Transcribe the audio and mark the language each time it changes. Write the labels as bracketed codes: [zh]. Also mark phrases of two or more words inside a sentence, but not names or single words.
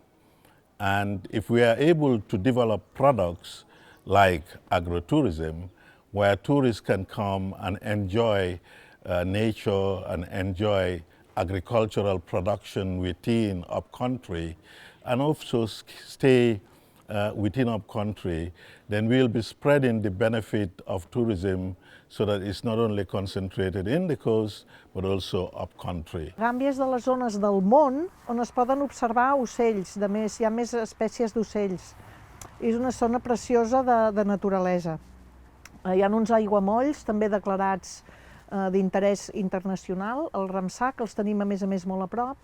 [en] And if we are able to develop products like agrotourism, where tourists can come and enjoy nature and enjoy agricultural production within upcountry, and also stay within upcountry, then we'll be spreading the benefit of tourism so that it's not only concentrated in the coast, but also upcountry. [ca] Gàmbia és de les zones del món on es poden observar ocells, hi ha més espècies d'ocells. És una zona preciosa de naturalesa. Hi ha uns aiguamolls també declarats d'interès internacional, el Ramsar, que els tenim a més molt a prop.